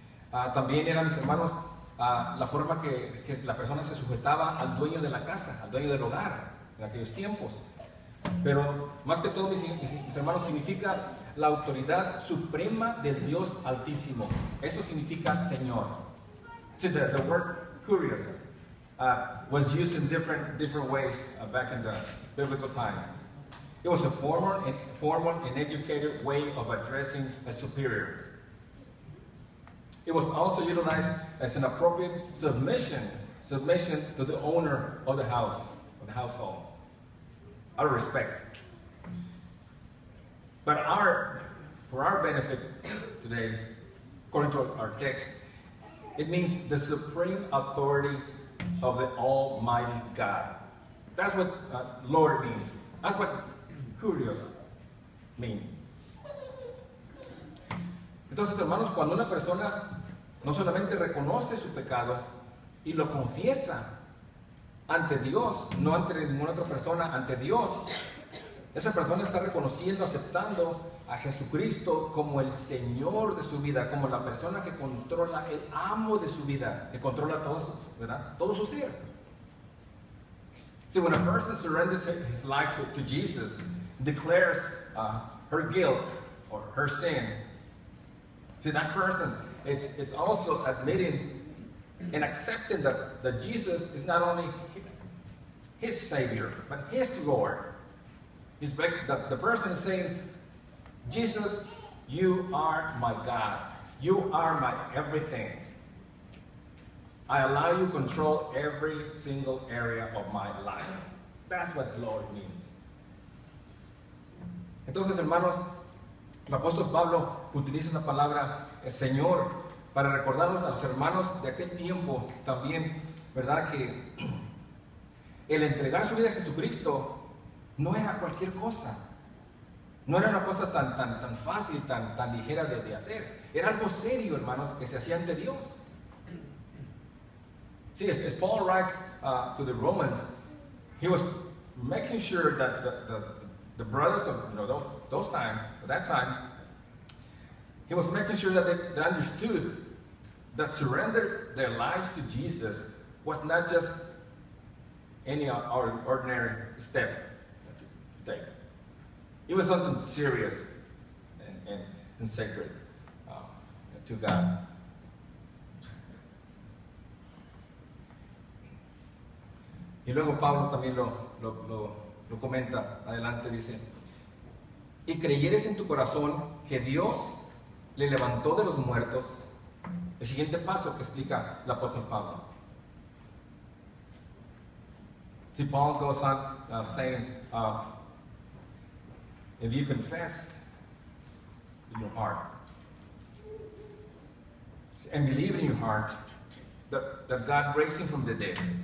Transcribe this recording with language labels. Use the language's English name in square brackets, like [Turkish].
[Spanish] También era, mis hermanos, la forma que la persona se sujetaba al dueño de la casa, al dueño del hogar en aquellos tiempos. Pero más que todo, mis hermanos, significa la autoridad suprema del Dios Altísimo. Eso significa Señor. [English] So the word curious was used in different ways back in the biblical times. It was a formal and educated way of addressing a superior. It was also utilized as an appropriate submission to the owner of the house, of the household, out of respect. But for our benefit today, according to our text, it means the supreme authority of the Almighty God. That's what Lord means. That's what curious means. [Spanish] Entonces, hermanos, cuando una persona no solamente reconoce su pecado y lo confiesa ante Dios, no ante ninguna otra persona, ante Dios, esa persona está reconociendo, aceptando a Jesucristo como el Señor de su vida, como la persona que controla, el amo de su vida, que controla todo, ¿verdad? Todo su ser. [English] See, when a person surrenders his life to Jesus, declares her guilt or her sin, see, that person, it's also admitting and accepting that Jesus is not only his Savior, but his Lord. The person is saying, Jesus, you are my God. You are my everything. I allow you to control every single area of my life. That's what Lord means. [Spanish] Entonces, hermanos, el apóstol Pablo utiliza esa palabra Señor para recordarnos a los hermanos de aquel tiempo también, ¿verdad? Que el entregar su vida a Jesucristo no era cualquier cosa. No era una cosa tan fácil, tan ligera de hacer. Era algo serio, hermanos, que se hacía ante Dios. [English] See, as Paul writes to the Romans, he was making sure that the brothers of those times, at that time, he was making sure that they understood that surrender their lives to Jesus was not just any ordinary step to take. It was something serious and sacred to God. [Spanish] Y luego Pablo también lo comenta, adelante dice, y creyeres en tu corazón que Dios le levantó de los muertos. El siguiente paso que explica el apóstol Pablo. [English] See, Paul goes on saying, if you confess in your heart and believe in your heart that God raised him from the dead.